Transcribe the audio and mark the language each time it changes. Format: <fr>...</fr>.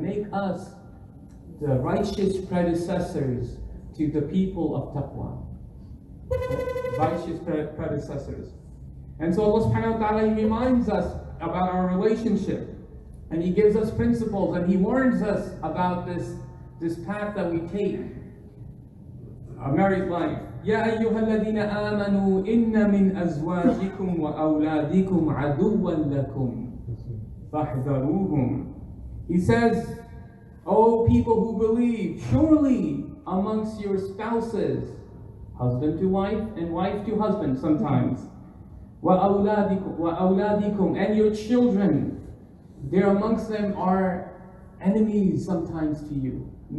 <en>Make us the righteous predecessors to the people of taqwa. Righteous predecessors. And so Allah subhanahu wa ta'ala, He reminds us about our relationship. And He gives us principles and He warns us about this path that we take. A married life.</en> <ar>يا أيها الذين آمنوا إن من أزواجكم وأولادكم عدوا لكم فَاحْذَرُوهُمْ.</ar> <en>He says, O people who believe, surely amongst your spouses, husband to wife and wife to husband sometimes, وَأَوْلَادِكُمْ, and your children, there amongst them are enemies sometimes to you.</en>